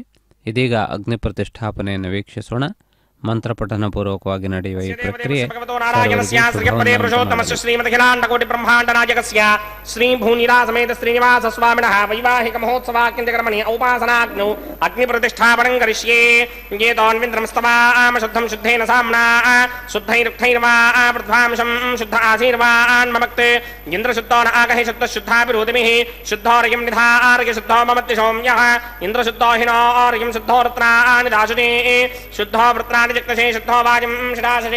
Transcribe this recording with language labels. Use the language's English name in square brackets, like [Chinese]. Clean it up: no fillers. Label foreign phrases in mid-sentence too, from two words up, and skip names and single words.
[Kannada] ಇದೀಗ ಅಗ್ನಿ ಪ್ರತಿಷ್ಠಾಪನೆಯನ್ನು ವೀಕ್ಷಿಸೋಣ. ಮಂತ್ರಪಠನ ಪೂರ್ವಕವಾಗಿ ನಡೆಯುವ ಈ ಪ್ರಕ್ರಿಯೆ [Sanskrit] ಶ್ರೀಮತಿಖಿಲಾಂಡಕೋಟಿ ಬ್ರಹ್ಮಾಂಡ ನಾಯಕಸ್ಯ ಶ್ರೀ ಭೂನಿರಾಸಮೇತ ಶ್ರೀನಿವಾಸ ಸ್ವಾಮಿನಃ ವೈವಾಹಿಕ ಮಹೋತ್ಸವಾಕ್ಯಂತಕರ್ಮಣಿ ಔಪಾಸನಾಗ್ನೌ ಅಗ್ನಿ ಪ್ರತಿಷ್ಠಾಪನಂ ಕರಿಷ್ಯೇ. ೇತೋನ್ವಿಂದ್ರಮಸ್ತವಾಮ ಶುದ್ಧಂ ಶುದ್ಧೇನ ಸಾಮ್ನಾ ಶುದ್ಧೈರುಕ್ತೈರ್ವಾ ಪ್ರಧ್ವಾಂಶಂ ಶುದ್ಧ ಆಶೀರ್ವಾನ್ ಮಮಕ್ತೆ ಇಂದ್ರಶುದ್ಧೋ ನ ಆಗಹಿ ಶುದ್ಧ ಶುದ್ಧಾಭಿರೋಧಿಮಿಃ ಶುದ್ಧೋರ್ಯಂ ನಿಧಾರ್ಯ ಶುದ್ಧೋ ಮಮತ್ತಿ ಸೌಮ್ಯಃ ಇಂದ್ರಶುದ್ಧೋ ಹಿನೋರ್ಯಂ ಶುದ್ಧೋ ರತ್ನಾನಿ ದಾಶುನೇ ಶುದ್ಧೋ ವೃತ್ರಾಣಿ ಜಕ್ತಶೇ ಶುದ್ಧೋ ವಾಜಂ ಶಿರಾಶೇ